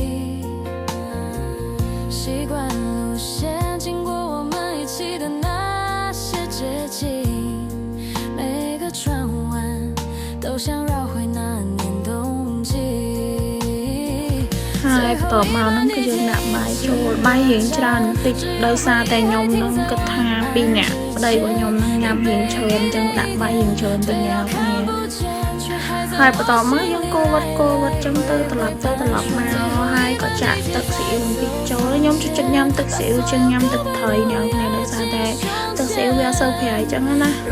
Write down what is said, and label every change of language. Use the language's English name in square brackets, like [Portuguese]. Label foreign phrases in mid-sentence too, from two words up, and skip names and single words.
[Chinese] 习惯路线经过我们一起的那些街景每个转弯都想绕回那年冬季 [Khmer] ហើយបន្ទាប់មកហ្នឹងគឺយើងដាក់បាយចូលបាយរៀងច្រើនបន្តិចដោយសារតែខ្ញុំនឹងគិតថាពីរនាក់ប្តីរបស់ខ្ញុំ នឹងញ៉ាំរៀងច្រើនអញ្ចឹងដាក់បាយរៀងច្រើនទៅញ៉ាំគ្នាហើយបន្ទាប់មកយើងកូរវត្តចឹងទៅត្រឡប់មកហើយក៏ចាក់ទឹកស៊ីអ៊ីវបន្តិចចូលខ្ញុំចូលចិត្តញ៉ាំទឹកស៊ីអ៊ីវជាងញ៉ាំទឹកត្រីញ៉ាំគ្នាដោយសារតែទឹកស៊ីអ៊ីវវាអត់សូវប្រៃចឹងណា